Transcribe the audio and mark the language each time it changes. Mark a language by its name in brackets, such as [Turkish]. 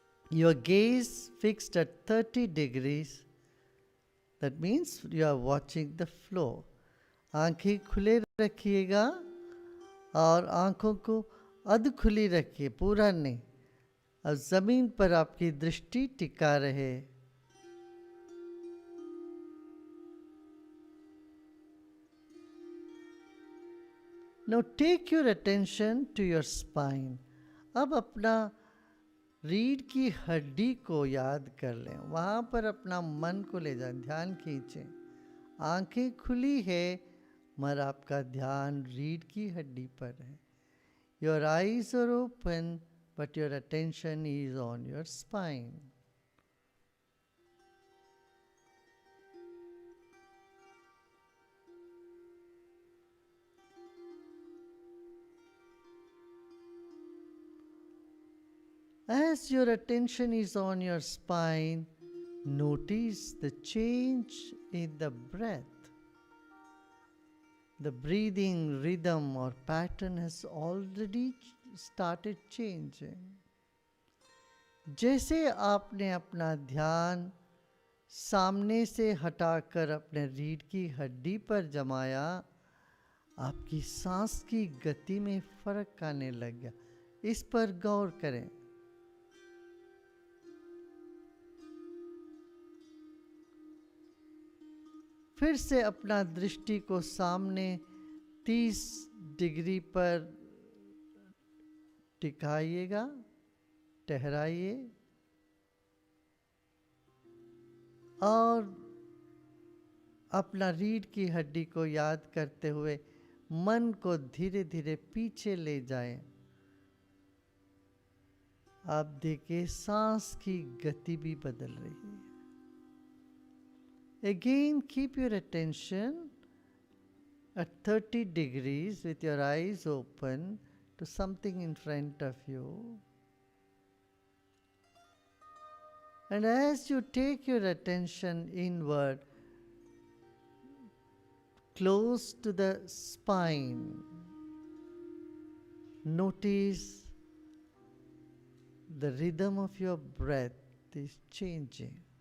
[English] Your gaze fixed at 30 degrees. That means you are watching the flow. [Hindi] आंखें खुले रखिएगा और आंखों को अध खुली रखिए, पूरा नहीं. अब जमीन पर आपकी दृष्टि टिका रहे. [English] Now take your attention to your spine. [Hindi] अब अपना रीढ़ की हड्डी को याद कर लें, वहाँ पर अपना मन को ले जाएं, ध्यान खींचें. आंखें खुली है मगर आपका ध्यान रीढ़ की हड्डी पर है. [English] Your eyes are open but your attention is on your spine. As your attention is on your spine, notice the change in the breath. The breathing rhythm or pattern has already started changing. [Hindi] जैसे आपने अपना ध्यान सामने से हटाकर अपने रीढ़ की हड्डी पर जमाया, आपकी सांस की गति में फर्क आने लग गया. इस पर गौर करें. फिर से अपना दृष्टि को सामने 30 डिग्री पर टिकाइएगा, ठहराइए और अपना रीढ़ की हड्डी को याद करते हुए मन को धीरे धीरे पीछे ले जाएं. आप देखिए सांस की गति भी बदल रही है. [English] Again, keep your attention at 30 degrees with your eyes open to something in front of you. And as you take your attention inward, close to the spine, notice the rhythm of your breath is changing.